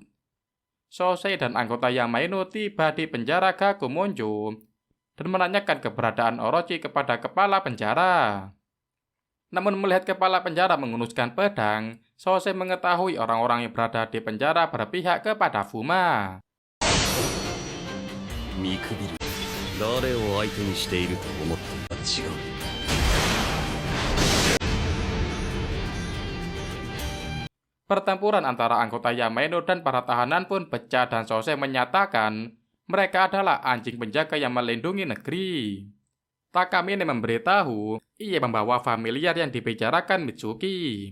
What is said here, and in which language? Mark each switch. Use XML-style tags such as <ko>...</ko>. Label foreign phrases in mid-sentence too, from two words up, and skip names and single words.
<id>Sosei dan anggota Yamainu tiba di penjara Gakumonjo dan menanyakan keberadaan Orochi kepada kepala penjara. Namun melihat kepala penjara menghunuskan pedang, Sosei mengetahui orang-orang yang berada di penjara berpihak kepada Fuma.</id> <ja>見くびる誰を相手にしていると思って違う</ja> <id>Pertempuran antara anggota Yamaino dan para tahanan pun pecah dan Sosei menyatakan mereka adalah anjing penjaga yang melindungi negeri. Takamine memberitahu ia membawa familiar yang dibicarakan Mitsuki.</id>